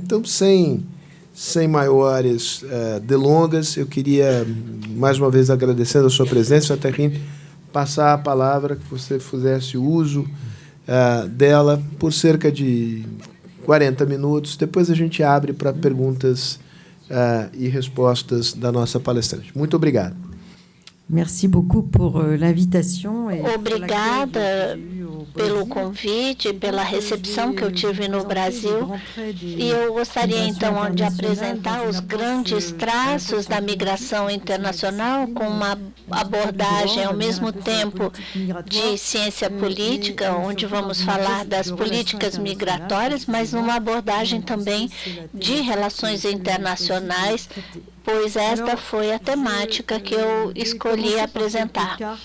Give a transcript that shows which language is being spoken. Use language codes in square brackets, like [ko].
[pt] Então, sem maiores delongas, eu queria, mais uma vez, agradecendo a sua presença, Catherine, passar a palavra, que você fizesse uso dela por cerca de 40 minutos. Depois a gente abre para perguntas e respostas da nossa palestrante. Muito obrigado. [fr] Merci beaucoup pour l'invitation. [pt] Obrigada pelo convite, pela recepção que eu tive no Brasil. E eu gostaria, então, de apresentar os grandes traços da migração internacional com uma abordagem, ao mesmo tempo, de ciência política, onde vamos falar das políticas migratórias, mas uma abordagem também de relações internacionais, pois esta foi a temática que eu escolhi apresentar.